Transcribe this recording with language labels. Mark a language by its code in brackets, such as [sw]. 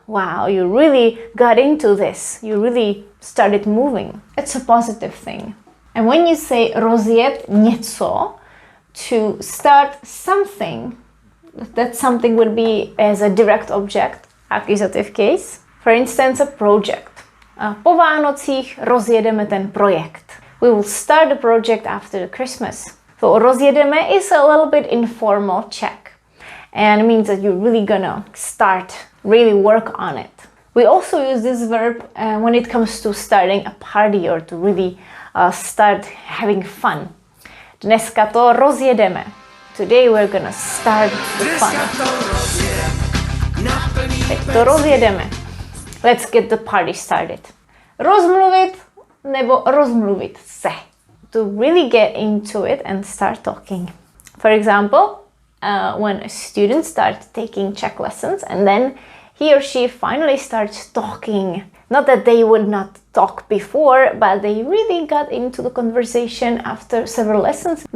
[en] Wow, you really got into this. You really started moving. It's a positive thing. And when you say rozjet něco, to start something, that something would be as a direct object, accusative case. For instance, a project. [cs] Po Vánocích rozjedeme ten projekt. [en] We will start the project after the Christmas. So rozjedeme is a little bit informal Czech. And it means that you're really gonna start, really work on it. We also use this verb when it comes to starting a party or to really start having fun. [cs] Dneska to rozjedeme. [en] Today we're gonna start the fun. [cs] Teď to rozjedeme. [en] Let's get the party started. [cs] Rozmluvit nebo rozmluvit se. [en] To really get into it and start talking. For example, when a student starts taking Czech lessons and then he or she finally starts talking. Not that they would not talk before, but they really got into the conversation after several lessons.